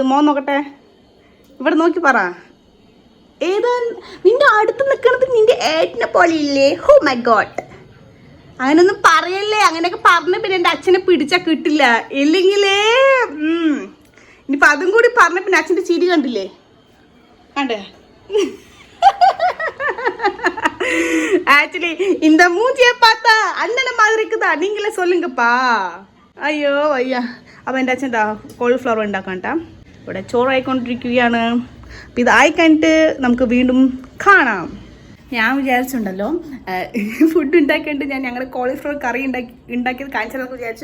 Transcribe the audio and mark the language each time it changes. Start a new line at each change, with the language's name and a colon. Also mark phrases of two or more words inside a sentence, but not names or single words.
Malayalam: മോൻ നോക്കട്ടെ, ഇവിടെ നോക്കി പറ. ഏതാ നിന്റെ അടുത്ത് നിൽക്കണത്? നിന്റെ ഏട്ടനെ പോലെ ഇല്ലേ?
English: oh my god,
Malayalam: അങ്ങനൊന്നും പറയല്ലേ. അങ്ങനെയൊക്കെ പറഞ്ഞ പിന്നെ എൻ്റെ അച്ഛനെ പിടിച്ചാൽ കിട്ടില്ല. ഇല്ലെങ്കിലേ ഇനിയിപ്പോ അതും കൂടി പറഞ്ഞ പിന്നെ അച്ഛൻ്റെ ചിരി കണ്ടില്ലേ? കണ്ടേ?
Tamil: ஆக்சுவலி இந்த மூஞ்சியை பார்த்தா அண்ணனை மாதிரி இருக்குதா? நீங்களே சொல்லுங்கப்பா.
Malayalam: അയ്യോ അയ്യ. അപ്പോൾ എൻ്റെ അച്ഛൻ എന്താ കോളിഫ്ലവർ ഉണ്ടാക്കാട്ടാ. ഇവിടെ ചോറായിക്കൊണ്ടിരിക്കുകയാണ്. അപ്പോൾ ഇതായി കഴിഞ്ഞിട്ട് നമുക്ക് വീണ്ടും കാണാം. ഞാൻ വിചാരിച്ചിട്ടുണ്ടല്ലോ ഫുഡ് ഉണ്ടാക്കിയിട്ട് ഞങ്ങൾ കോളിഫ്ലവർ കറി ഉണ്ടാക്കിയത് കാണിച്ചാൽ വിചാരിച്ചു.